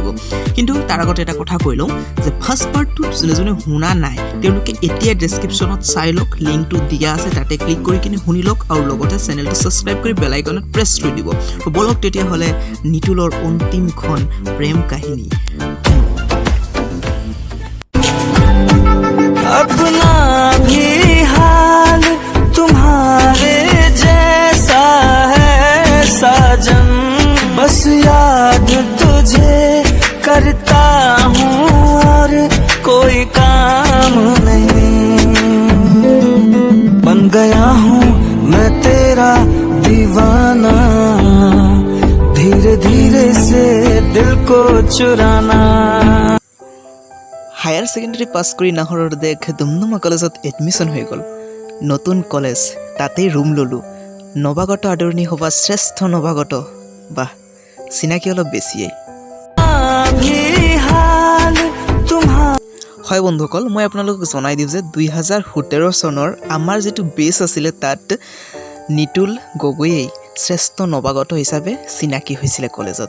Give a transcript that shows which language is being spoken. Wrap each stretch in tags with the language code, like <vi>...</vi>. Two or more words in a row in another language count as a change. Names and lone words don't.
<as>কিন্তু তাৰ আগতে এটা কথা কৈ লওঁ যে ফাৰ্ষ্ট পাৰ্টটো যোনে যোনে শুনা নাই তেওঁলোকে এতিয়া ডেছক্ৰিপশ্যনত চাই লওক, লিংকটো দিয়া আছে, তাতে ক্লিক কৰি কিনে শুনি লওক আৰু লগতে চেনেলটো ছাবস্ক্ৰাইব কৰি বেল আইকনত প্ৰেছ কৰি দিব। বলক তেতিয়াহ'লে নিতুলৰ অন্তিমখন প্ৰেম কাহিনী।</as> <hi>अपना भी हाल तुम्हारे जैसा है साजन, बस याद तुझे करता हूँ और कोई काम नहीं। बन गया हूँ मैं तेरा दीवाना, धीरे धीरे से दिल को चुराना।</hi> <en>higher secondary</en> <as>পাছ কৰি নাহৰৰ দেশ ডুমডুমা কলেজত এডমিশ্যন হৈ গ'ল। নতুন কলেজ, তাতেই ৰুম ল'লোঁ। নৱাগত আদৰণি সভা, শ্ৰেষ্ঠ নৱাগত, বাহ চিনাকি অলপ বেছিয়েই। হয় বন্ধুসকল, মই আপোনালোকক জনাই দিওঁ যে 2017 চনৰ আমাৰ যিটো বেছ আছিলে তাত নিতুল গগৈয়ে শ্ৰেষ্ঠ নৱাগত হিচাপে চিনাকি হৈছিলে কলেজত।</as>